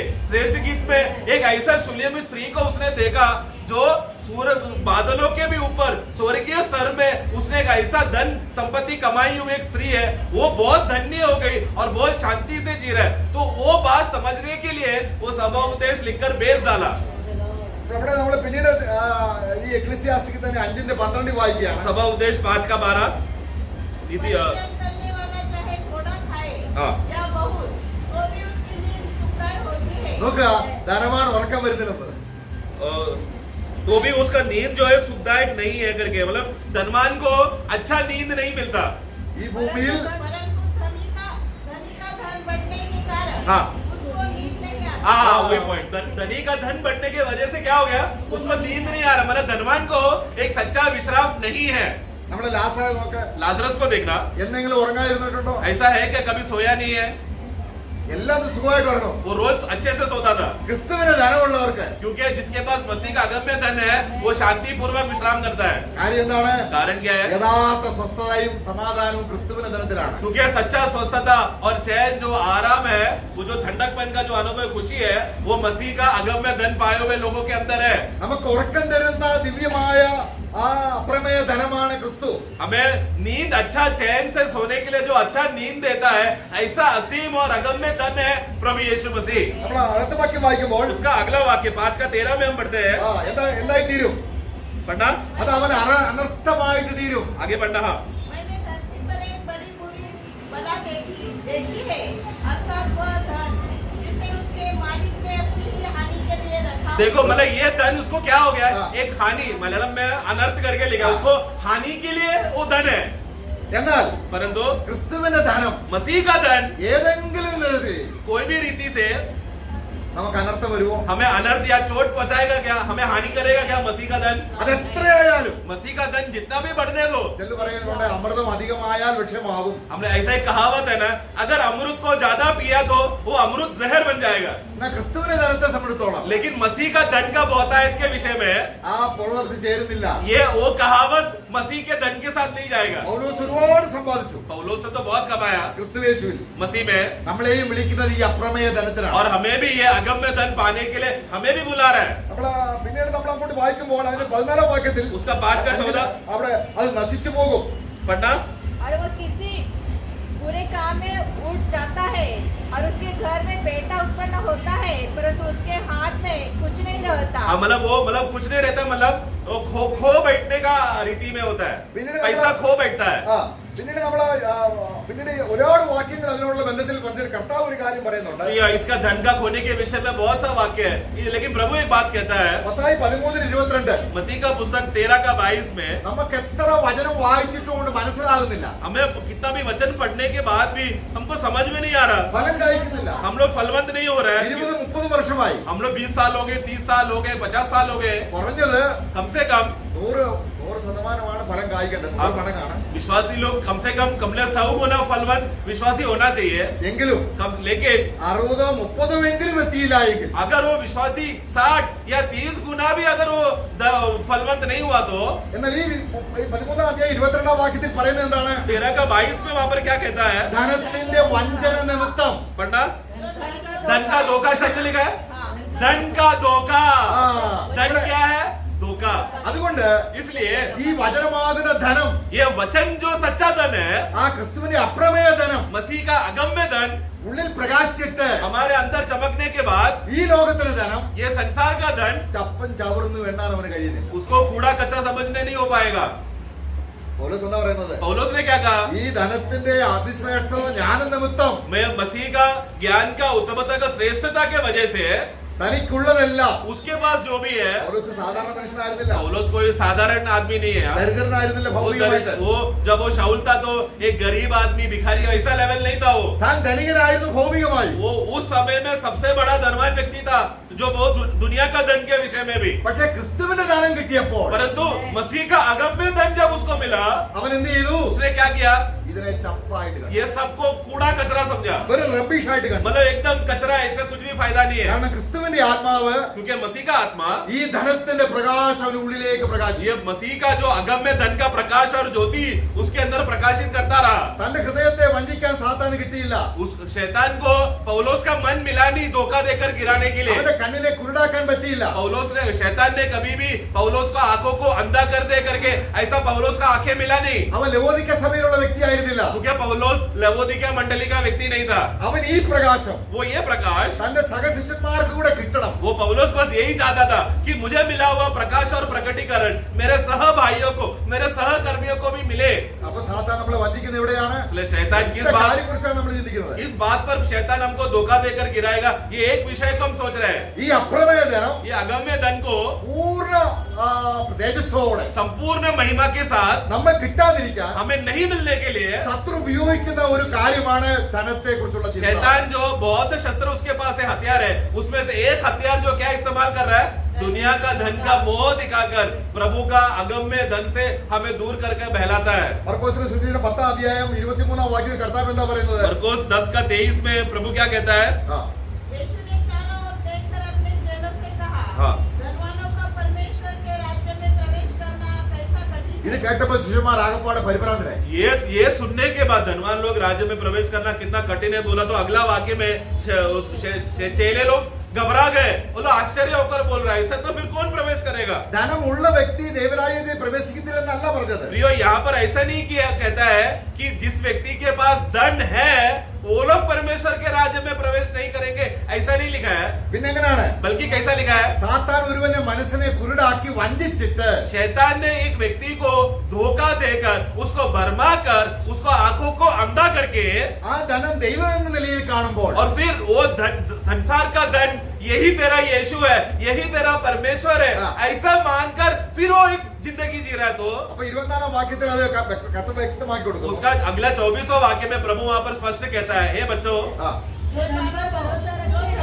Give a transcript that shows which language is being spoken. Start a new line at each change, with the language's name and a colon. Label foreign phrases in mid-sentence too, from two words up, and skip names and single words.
Hindi: श्रेष्ठ गीत में एक ऐसा शून्यमी स्त्री को उसने देखा जो सूरज बादलों के भी ऊपर स्वर्गीय स्तर में उसने एक ऐसा धन संपत्ति कमाई हुई एक स्त्री है, वो बहुत धन्य हो गई और बहुत शांति से जी रहा है। तो वो बात समझने के लिए वो सभा उपदेश लिखकर बेच डाला।
Malayalam: അവിടെ നമ്മൾ പിന്നീട് ഈ എക്ലീസിയാസ്റ്റിക്കിൽ തന്നെ 5:12 വായിക്കുകയാണ്.
Hindi: सभा उपदेश 5:12 नीति परिश्रम करने वाला चाहे थोड़ा खाए हाँ। या बहुत, तो भी उसकी नींद सुखदायक होती है।
Malayalam: നോക്കുക, ധനവാൻ ഉറക്കം വരുന്നില്ലെന്ന്.
Hindi: तो भी उसका नींद जो है सुखदायक नहीं है करके, मतलब धनवान को अच्छा नींद नहीं मिलता।
Malayalam: ഈ ഭൂമിയിൽ
Hindi: परंतु धनी का धन बढ़ने के कारण हाँ। उसको नींद नहीं आती। हाँ, वही पॉइंट। धनी का धन बढ़ने की वजह से क्या हो गया, उसको नींद नहीं आ रहा, मतलब धनवान को एक सच्चा विश्राम नहीं है।
Malayalam: നമ്മള് ലാസറെ നോക്ക്,
Hindi: लाजरस को देखना,
Malayalam: എന്തെങ്കിലും ഉറങ്ങാതിരുന്നിട്ടുണ്ടോ?
Hindi: ऐसा है क्या कभी सोया नहीं है?
Malayalam: എല്ലാം സുഖമായിട്ട് പറഞ്ഞു.
Hindi: वो रोज अच्छे से सोता था,
Malayalam: ക്രിസ്തുവിന് ധനമുള്ളവർക്ക്
Hindi: क्योंकि जिसके पास मसीह का अगम्य धन है वो शांति पूर्वक विश्राम करता है।
Malayalam: കാര്യം എന്താണ്?
Hindi: कारण क्या है?
Malayalam: യഥാർത്ഥ സ്വസ്ഥതയും സമാധാനവും ക്രിസ്തുവിന്റെ ധനത്തിലാണ്.
Hindi: क्योंकि सच्चा स्वस्थता और चैन जो आराम है, वो जो ठंडकपन का जो अनुभव खुशी है, वो मसीह का अगम्य धन पाए हुए लोगों के अंदर है।
Malayalam: നമുക്ക് ഉറക്കം തരുന്ന ദിവ്യമായ ആ അപ്രമേയ ധനമാണ് ക്രിസ്തു.
Hindi: हमें नींद अच्छा चैन से सोने के लिए जो अच्छा नींद देता है, ऐसा असीम और अगम्य धन है प्रभु यीशु मसीह।
Malayalam: നമ്മൾ അടുത്ത വാക്യം വായിക്കുമ്പോൾ
Hindi: उसका अगला वाक्य 5:13 में हम पढ़ते हैं।
Malayalam: എന്തായി തീരും?
Hindi: पढ़ना,
Malayalam: അത് അവൻ അനർത്ഥമായിട്ട് തീരും.
Hindi: आगे पढ़ना। हाँ, मैंने धरती पर एक बड़ी बुरी बला देखी है, अर्थात वह धन जिसे उसके मालिक ने अपनी ही हानि के लिए रखा। देखो मतलब ये धन उसको क्या हो गया? हाँ। एक हानि, मलयालम में अनर्थ करके लिखा, उसको हानि के लिए वो धन है।
Malayalam: എന്നാൽ
Hindi: परंतु
Malayalam: ക്രിസ്തുവിന്റെ ധനം
Hindi: मसीह का धन
Malayalam: ഏതെങ്കിലും വിധത്തിൽ
Hindi: कोई भी रीति से
Malayalam: നമുക്ക് അനർത്ഥം വരുമോ?
Hindi: हमें अनर्थ या चोट पहुंचाएगा क्या? हमें हानि करेगा क्या मसीह का धन?
Malayalam: അതെത്രയായാലും
Hindi: मसीह का धन जितना भी बढ़ने दो,
Malayalam: ചെല്ലു പറയുന്നുണ്ട് അമൃതം അധികമായാൽ വിഷമാകും.
Hindi: हमने ऐसा ही कहावत है ना, अगर अमृत को ज्यादा पिया तो वो अमृत जहर बन जाएगा।
Malayalam: എന്നാൽ ക്രിസ്തുവിന്റെ ധനത്തെ സംബന്ധിച്ചോളം
Hindi: लेकिन मसीह का धन का बहुतायत के विषय में
Malayalam: ആ പ്രോവർബ്സ് ചേരുന്നില്ല.
Hindi: ये वो कहावत मसीह के धन के साथ नहीं जाएगा।
Malayalam: പൗലോസ് ഒരുപാട് സമ്പാദിച്ചു
Hindi: पौलुस ने तो बहुत कमाया
Malayalam: ക്രിസ്തു യേശുവിൽ.
Hindi: मसीह में,
Malayalam: നമ്മളെയും വിളിക്കുന്നത് ഈ അപ്രമേയ ധനത്തിലാണ്.
Hindi: और हमें भी ये अगम्य धन पाने के लिए हमें भी बुला रहा है।
Malayalam: പിന്നീട് നമ്മൾ അങ്ങോട്ട് വായിക്കുമ്പോൾ അതിന്റെ 14 വാക്യത്തിൽ
Hindi: उसका 5:14
Malayalam: അവിടെ അത് നശിച്ചു പോകും.
Hindi: पढ़ना। और वो किसी बुरे काम में उठ जाता है और उसके घर में बेटा उत्पन्न होता है, परंतु उसके हाथ में कुछ नहीं रहता। हाँ, मतलब वो कुछ नहीं रहता, मतलब वो खो बैठने का रीति में होता है, पैसा खो बैठता है।
Malayalam: ആ പിന്നീട് നമ്മൾ പിന്നീട് ഒരുപാട് വാക്യങ്ങൾ അതിനോടുള്ള ബന്ധത്തിൽ പറഞ്ഞിട്ട് കർത്താവ് ഒരു കാര്യം പറയുന്നുണ്ട്.
Hindi: तो ये इसका धन का खोने के विषय में बहुत सा वाक्य है, लेकिन प्रभु एक बात कहता है,
Malayalam: മത്തായി 13:22
Hindi: मत्ती का पुस्तक 13:22 में,
Malayalam: നമുക്ക് എത്ര വചനം വായിച്ചിട്ടും കൊണ്ട് മനസ്സിലാകുന്നില്ല,
Hindi: हमें कितना भी वचन पढ़ने के बाद भी हमको समझ में नहीं आ रहा,
Malayalam: ഫലം കഴിക്കുന്നില്ല.
Hindi: हम लोग फलवंत नहीं हो रहे हैं।
Malayalam: 20-30 വർഷമായി
Hindi: हम लोग 20 साल हो गए, 30 साल हो गए, 50 साल हो गए,
Malayalam: കുറഞ്ഞത്
Hindi: कम से कम
Malayalam: 100% ഫലം കായ്ക്കേണ്ടത്. 100 മടങ്ങാണ്.
Hindi: विश्वासी लोग कम से कम कमले 100 गुना फलवंत विश्वासी होना चाहिए।
Malayalam: എങ്കിലും
Hindi: लेकिन
Malayalam: 60-30 എങ്കിലും എത്തിയില്ലായെങ്കിൽ
Hindi: अगर वो विश्वासी 60 या 30 गुना भी अगर वो फलवंत नहीं हुआ तो
Malayalam: എന്നാൽ ഈ 13-22 വാക്യത്തിൽ പറയുന്നത് എന്താണ്?
Hindi: 13:22 में वहां पर क्या कहता है?
Malayalam: ധനത്തിന്റെ വഞ്ചന നിമിത്തം
Hindi: पढ़ना। धन का धोखा शब्द लिखा है, धन का धोखा। धन क्या है? धोखा।
Malayalam: അതുകൊണ്ട്
Hindi: इसलिए
Malayalam: ഈ വചനമാകുന്ന ധനം,
Hindi: ये वचन जो सच्चा धन है,
Malayalam: ആ ക്രിസ്തുവിന്റെ അപ്രമേയ ധനം
Hindi: मसीह का अगम्य धन
Malayalam: ഉള്ളിൽ പ്രകാശിച്ചിട്ട്
Hindi: हमारे अंदर चमकने के बाद
Malayalam: ഈ ലോകത്തിലെ ധനം
Hindi: ये संसार का धन
Malayalam: ചപ്പൻ ചവറുന്നു എണ്ണാൻ അവന് കഴിയുന്നില്ല.
Hindi: उसको कूड़ा कचरा समझने नहीं हो पाएगा।
Malayalam: പൗലോസ് എന്താ പറയുന്നത്?
Hindi: पौलुस ने क्या कहा?
Malayalam: ഈ ധനത്തിന്റെ അതിശ്രേഷ്ഠത ജ്ഞാന നിമിത്തം
Hindi: मैं मसीह का ज्ञान का उत्तमता का श्रेष्ठता के वजह से
Malayalam: തനിക്കുള്ളതെല്ലാം.
Hindi: उसके पास जो भी है,
Malayalam: പൗലോസ് സാധാരണ മനുഷ്യനായിരുന്നില്ല,
Hindi: पौलुस कोई साधारण आदमी नहीं है।
Malayalam: ദരിദ്രനായിരുന്നില്ല ഭൗതികമായിട്ട്.
Hindi: वो जब वो शाऊल था तो एक गरीब आदमी, भिखारी, ऐसा लेवल नहीं था वो।
Malayalam: താൻ ധനികനായിരുന്നു ഭൗതികമായി.
Hindi: वो उस समय में सबसे बड़ा धनवान व्यक्ति था, जो बहुत दुनिया का धन के विषय में भी।
Malayalam: പക്ഷെ ക്രിസ്തുവിന്റെ ധനം കിട്ടിയപ്പോൾ
Hindi: परंतु मसीह का अगम्य धन जब उसको मिला,
Malayalam: അവൻ എന്ത് ചെയ്തു?
Hindi: उसने क्या किया?
Malayalam: ഇതിനെ ചപ്പായിട്ട് കണ്ടു.
Hindi: ये सबको कूड़ा कचरा समझा,
Malayalam: ഒരു റബ്ബിഷ് ആയിട്ട് കണ്ടു.
Hindi: मतलब एकदम कचरा, इसका कुछ भी फायदा नहीं है।
Malayalam: കാരണം ക്രിസ്തുവിന്റെ ആത്മാവ്
Hindi: क्योंकि मसीह का आत्मा,
Malayalam: ഈ ധനത്തിന്റെ പ്രകാശം അവന് ഉള്ളിലേക്ക് പ്രകാശിക്കും.
Hindi: ये मसीह का जो अगम्य धन का प्रकाश और ज्योति उसके अंदर प्रकाशित करता रहा।
Malayalam: തന്റെ ഹൃദയത്തെ വഞ്ചിക്കാൻ സാത്താന് കിട്ടിയില്ല.
Hindi: उस शैतान को पौलुस का मन मिला नहीं धोखा देकर गिराने के लिए।
Malayalam: അവന്റെ കണ്ണിനെ കുരുടാക്കാൻ പറ്റിയില്ല.
Hindi: शैतान ने कभी भी पौलुस का आंखों को अंधा कर दे करके ऐसा पौलुस का आंखें मिला नहीं।
Malayalam: അവൻ ലവോദിക്ക സഭയിലുള്ള വ്യക്തിയായിരുന്നില്ല.
Hindi: क्योंकि पौलुस लवोदिका मंडली का व्यक्ति नहीं था।
Malayalam: അവൻ ഈ പ്രകാശം
Hindi: वो ये प्रकाश
Malayalam: തന്റെ സഹശിഷ്യന്മാർക്ക് കൂടെ കിട്ടണം.
Hindi: वो पौलुस बस यही चाहता था कि मुझे मिला हुआ प्रकाश और प्रकटीकरण मेरे सह भाइयों को, मेरे सहकर्मियों को भी मिले।
Malayalam: അപ്പൊ സാത്താൻ നമ്മളെ വഞ്ചിക്കുന്നത് എവിടെയാണ്?
Hindi: इसलिए शैतान किस
Malayalam: ഇതിന്റെ
Hindi: बात
Malayalam: കാര്യത്തെക്കുറിച്ചാണ് നമ്മൾ ചിന്തിക്കുന്നത്.
Hindi: इस बात पर शैतान हमको धोखा देकर गिराएगा, ये एक विषय को हम सोच रहे हैं।
Malayalam: ഈ അപ്രമേയ ധനം
Hindi: ये अगम्य धन को
Malayalam: പൂർണ്ണ തേജസ്സോടെ
Hindi: संपूर्ण महिमा के साथ
Malayalam: നമ്മെ കിട്ടാതിരിക്കാൻ
Hindi: हमें नहीं मिलने के लिए
Malayalam: ശത്രു ഉപയോഗിക്കുന്ന ഒരു കാര്യമാണ് ധനത്തെ കുറിച്ചുള്ള ചിന്ത.
Hindi: शैतान जो बहुत से शस्त्र उसके पास है, हथियार है, उसमें से एक हथियार जो क्या इस्तेमाल कर रहा है? दुनिया का धन का मोह दिखाकर प्रभु का अगम्य धन से हमें दूर करके बहलाता है।
Malayalam: മർക്കോസിന്റെ സുവിശേഷം 10-ാം അധ്യായം 23-ാം വാക്യത്തിൽ കർത്താവ് എന്താ പറയുന്നത്?
Hindi: मरकुस 10:23 में प्रभु क्या कहता है? ആ, यीशु ने चारों ओर देखकर अपने चेलों से कहा, हाँ। धनवानों का परमेश्वर के राज्य में प्रवेश करना कैसा कठिन
Malayalam: ഇത്
Hindi: है।
Malayalam: കേട്ടപ്പോൾ ശിഷ്യന്മാർ ആകപ്പാടെ പരിഭ്രാന്തരായി.
Hindi: ये सुनने के बाद धनवान लोग राज्य में प्रवेश करना कितना कठिन है बोला तो अगला वाक्य में चेले लोग घबरा गए। बोलो आश्चर्य होकर बोल रहा है, इससे तो फिर कौन प्रवेश करेगा?
Malayalam: ധനം ഉള്ള വ്യക്തി ദൈവരാജ്യത്തിൽ പ്രവേശിക്കുന്നില്ലെന്നല്ല പറഞ്ഞത്.
Hindi: प्रियो, यहाँ पर ऐसा नहीं किया कहता है कि जिस व्यक्ति के पास धन है वो लोग परमेश्वर के राज्य में प्रवेश नहीं करेंगे, ऐसा नहीं लिखा है।
Malayalam: പിന്നെ എങ്ങനെയാണ്?
Hindi: बल्कि कैसा लिखा है?
Malayalam: സാത്താൻ ഒരുവന്റെ മനസ്സിനെ കുരുടാക്കി വഞ്ചിച്ചിട്ട്
Hindi: शैतान ने एक व्यक्ति को धोखा देकर उसको भरमा कर उसको आंखों को अंधा करके
Malayalam: ആ ധനം ദൈവം എന്ന നിലയിൽ കാണുമ്പോൾ
Hindi: और फिर वो धन, संसार का धन यही तेरा यीशु है, यही तेरा परमेश्वर है, हाँ। ऐसा मानकर फिर वो एक जिंदगी जी रहा है। तो
Malayalam: അപ്പൊ 24-ാം വാക്യത്തിൽ അത് കത്ത് വ്യക്തമാക്കി കൊടുത്തു.
Hindi: उसका अगला 24वां वाक्य में प्रभु वहां पर स्पष्ट कहता है, हे बच्चों, ആ, जो धन पर भरोसा रखते हैं,